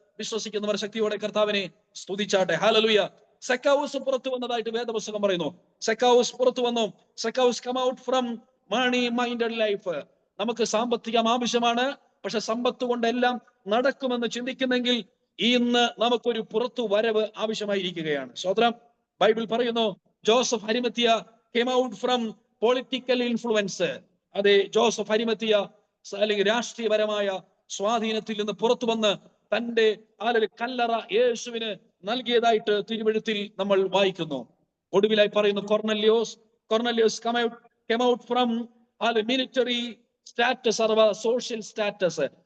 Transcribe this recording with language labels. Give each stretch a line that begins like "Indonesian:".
Malayalam: വിശ്വസിക്കുന്നവർ ശക്തിയോടെ കർത്താവിനെ സ്തുതിച്ചാട്ടെ. ഹല്ലേലൂയ. സെക്കാവൂസ് പുറത്തു വന്നതായിട്ട് വേദപുസ്തകം പറയുന്നു. സെക്കാവൂസ് പുറത്തു വന്നു.
English: Zacchaeus come out from money minded life.
Malayalam: നമുക്ക് സാമ്പത്തികം ആവശ്യമാണ്, പക്ഷെ സമ്പത്ത് കൊണ്ടെല്ലാം നടക്കുമെന്ന് ചിന്തിക്കുന്നെങ്കിൽ ഇന്ന് നമുക്കൊരു പുറത്തു വരവ് ആവശ്യമായിരിക്കുകയാണ്. സ്വതന്ത്രം. ബൈബിൾ പറയുന്നു,
English: Joseph Arimathea came out from political influence.
Malayalam: Joseph അരിമത്തിയ അല്ലെങ്കിൽ രാഷ്ട്രീയപരമായ സ്വാധീനത്തിൽ നിന്ന് പുറത്തു വന്ന് തന്റെ കല്ലറ യേശുവിന് നൽകിയതായിട്ട് തിരുവെഴുത്തിൽ നമ്മൾ വായിക്കുന്നു. ഒടുവിലായി പറയുന്നു കൊർന്നല്യോസ്
English: came out from military status
Malayalam: അഥവാ സോഷ്യൽ സ്റ്റാറ്റസ്.